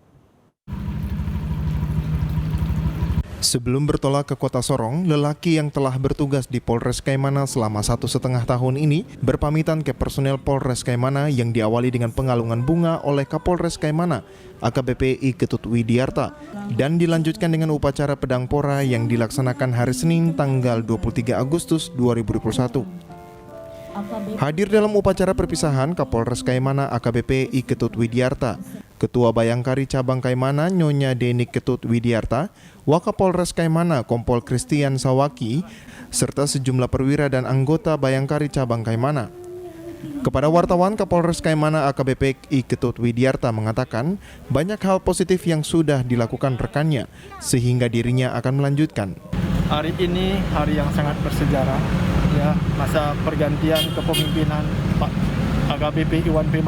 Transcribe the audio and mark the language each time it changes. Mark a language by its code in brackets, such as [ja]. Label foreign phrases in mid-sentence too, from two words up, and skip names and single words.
[id] Sebelum bertolak ke kota Sorong, lelaki yang telah bertugas di Polres Kaimana selama 1,5 tahun ini berpamitan ke personel Polres Kaimana yang diawali dengan pengalungan bunga oleh Kapolres Kaimana AKBP I Ketut Widiarta dan dilanjutkan dengan upacara pedang pora yang dilaksanakan hari Senin tanggal 23 Agustus 2021. Hadir dalam upacara perpisahan Kapolres Kaimana AKBP I Ketut Widiarta, Ketua Bayangkari Cabang Kaimana Nyonya Denik Ketut Widiarta, Wakapolres Kaimana Kompol Christian Sawaki, serta sejumlah perwira dan anggota Bayangkari Cabang Kaimana. Kepada wartawan, Kapolres Kaimana AKBP I Ketut Widiarta mengatakan banyak hal positif yang sudah dilakukan rekannya, sehingga dirinya akan melanjutkan. Hari ini hari yang sangat bersejarah, ya, masa pergantian kepemimpinan Pak AKBP Iwan P.